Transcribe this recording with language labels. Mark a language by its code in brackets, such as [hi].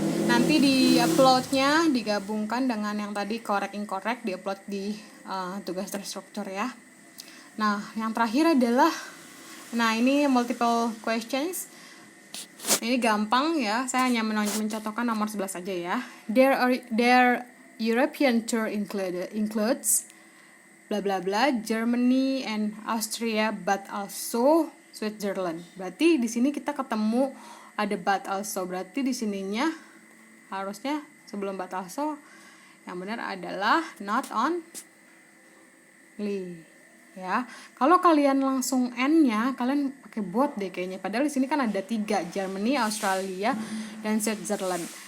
[id] Nanti di uploadnya digabungkan dengan yang tadi correct incorrect, di upload di tugas terstruktur ya. Nah, yang terakhir adalah, nah ini multiple questions. Ini gampang ya, saya hanya mencontohkan nomor 11 saja ya. [en] Their European tour includes bla bla bla, Germany and Austria but also Switzerland. [id] Berarti di sini kita ketemu ada but also. Berarti di sininya harusnya sebelum but also yang benar adalah not only. Ya, kalau kalian langsung n-nya, kalian pakai both deh kayaknya. Padahal di sini kan ada 3, Germany, Australia, dan Switzerland.